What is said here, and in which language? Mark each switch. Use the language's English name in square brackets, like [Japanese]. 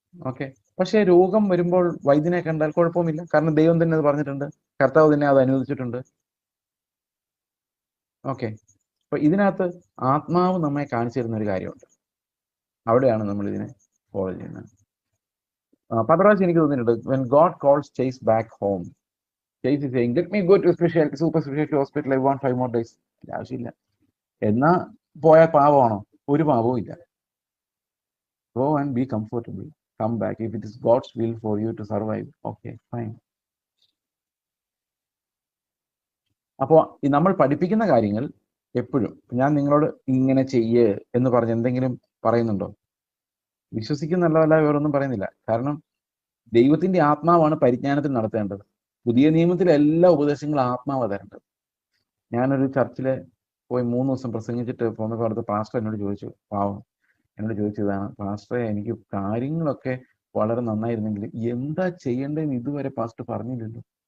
[Malayalam] Okay. പക്ഷേ രോഗം വരുമ്പോൾ വൈദ്യനെ കണ്ടാൽ കുഴപ്പമില്ല. കാരണം ദൈവം തന്നെ അത് പറഞ്ഞിട്ടുണ്ട്, കർത്താവ് തന്നെ അത് അനുവദിച്ചിട്ടുണ്ട്. ഓക്കെ. അപ്പൊ ഇതിനകത്ത് ആത്മാവ് നമ്മെ കാണിച്ചു തരുന്ന ഒരു കാര്യമുണ്ട്. അവിടെയാണ് നമ്മൾ ഇതിനെ ഫോളോ ചെയ്യുന്നത്. പന്ത്രണ്ടാഴ്ച എനിക്ക് തോന്നിയിട്ടുണ്ട്, [English] when God calls Chase back home, Chase is saying, let me go to super specialty hospital, I want 5 more days. [Malayalam] ആവശ്യമില്ല. എന്നാ പോയാൽ പാവമാണോ? ഒരു പാവവും ഇല്ല. [English] Go and be comfortable, come back. If it is God's will for you to survive, okay, fine. [Malayalam] അപ്പോൾ നമ്മൾ പഠിപ്പിക്കുന്ന കാര്യങ്ങൾ എപ്പോഴും ഞാൻ നിങ്ങളോട് ഇങ്ങനെ ചെയ്യ് എന്ന് പറഞ്ഞ് എന്തെങ്കിലും പറയുന്നുണ്ടോ? വിശ്വസിക്കുന്നല്ല, വേറൊന്നും പറയുന്നില്ല. കാരണം ദൈവത്തിന്റെ ആത്മാവാണ് പരിജ്ഞാനത്തിൽ നടത്തേണ്ടത്. പുതിയ നിയമത്തിലെ എല്ലാ ഉപദേശങ്ങളും ആത്മാവ് തരേണ്ടത്. ഞാനൊരു ചർച്ചില് പോയി 3 ദിവസം പ്രസംഗിച്ചിട്ട് പോന്നപ്പോൾ അടുത്ത പാസ്റ്റർ എന്നോട് ചോദിച്ചതാണ്, പാസ്റ്ററെ എനിക്ക് കാര്യങ്ങളൊക്കെ വളരെ നന്നായിരുന്നെങ്കിൽ എന്താ ചെയ്യേണ്ടതെന്ന് ഇതുവരെ പാസ്റ്റർ പറഞ്ഞില്ലല്ലോ.